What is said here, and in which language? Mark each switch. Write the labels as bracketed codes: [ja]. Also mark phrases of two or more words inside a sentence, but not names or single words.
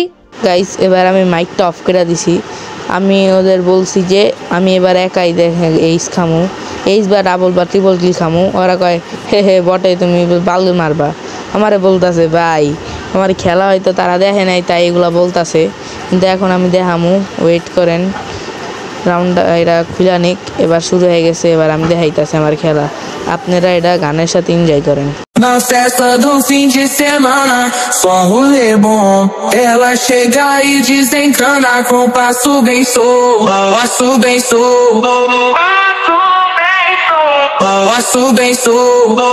[bn] গাইস এবার আমি মাইকটা অফ করে দিছি আমি ওদের বলছি যে আমি এবার একাই দেখে এইস খামু এইস বা ডাবল বা [en] triple kill [bn] খামু ওরা কয় হে বটে তুমি বালু মারবা আমারে বলতাছে ভাই আমার খেলা হয়তো তারা দেখে নাই তাই এগুলো বলতাছে কিন্তু এখন আমি দেখামু ওয়েট করেন রাউন্ড এটা খুলে নিক এবার শুরু hয়ে গেছে এবার আমি দেখাইতাছি আমার খেলা আপনারা এটা গানের সাথে এনজয় করেন [pt] Na festa do fim de semana, só rolê bom. Ela chega e desencana com passo bem solto, passo bem solto, passo bem solto.